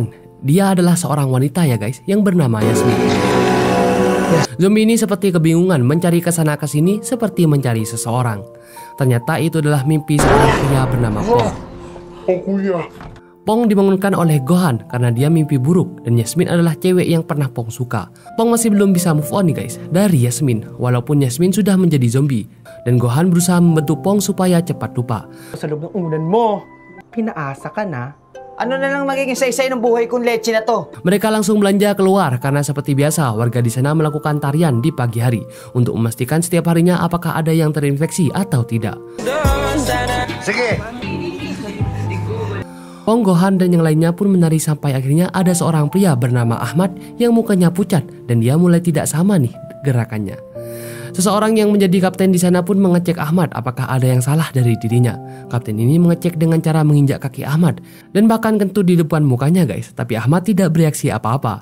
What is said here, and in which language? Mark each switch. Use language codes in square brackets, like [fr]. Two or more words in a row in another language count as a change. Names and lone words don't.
[id] Dia adalah seorang wanita ya guys, yang bernama Yasmin. Zombie ini seperti kebingungan mencari kesana kesini seperti mencari seseorang. Ternyata itu adalah mimpi seorang pria bernama Pong. Pong dibangunkan oleh Gohan karena dia mimpi buruk, dan Yasmin adalah cewek yang pernah Pong suka. Pong masih belum bisa [en] move on [id] nih guys dari Yasmin, walaupun Yasmin sudah menjadi zombie. Dan Gohan berusaha membantu Pong supaya cepat lupa. [tl] Sa loob ng unan mo, pinaasa ka na. Ano na lang magiging saysay ng buhay kong leche na to? [id] Mereka langsung belanja keluar karena seperti biasa warga di sana melakukan tarian di pagi hari untuk memastikan setiap harinya apakah ada yang terinfeksi atau tidak. [tl] Sige. [id] Pong, Gohan, dan yang lainnya pun menari sampai akhirnya ada seorang pria bernama Ahmad yang mukanya pucat dan dia mulai tidak sama nih gerakannya. Seseorang yang menjadi kapten di sana pun mengecek Ahmad apakah ada yang salah dari dirinya. Kapten ini mengecek dengan cara menginjak kaki Ahmad dan bahkan kentut di depan mukanya guys, tapi Ahmad tidak bereaksi apa-apa.